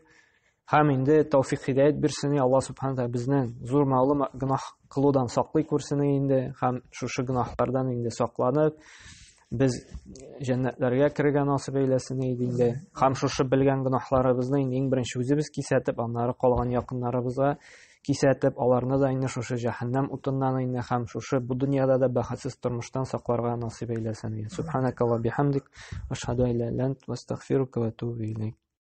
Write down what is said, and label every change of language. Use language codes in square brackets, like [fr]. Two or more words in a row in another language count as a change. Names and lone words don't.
[tt] Һәм инде тәүфик хидаят бирсен, Аллаһ [ar] سبحانه وتعالى [tt] безнең зур мәгълүм гөнаһ кылудан саклый күрсен инде, һәм шушы гөнаһлардан инде сакланып без җәннәтләргә керергә насыйп әйләсен инде. Һәм шушы белгән гөнаһларыбызны иң беренче үзебез кисәтеп, аннары калган якыннарыбызга кисәтеп, аларны да инде шушы җәһәннәм утыннан инде һәм шушы бу дөньяда да бәхетсез тормыштан сакларга насыйп әйләсен. [ar] سبحانك وبحمدك أشهد أن لا إله إلا أنت وأستغفرك وأتوب إليك.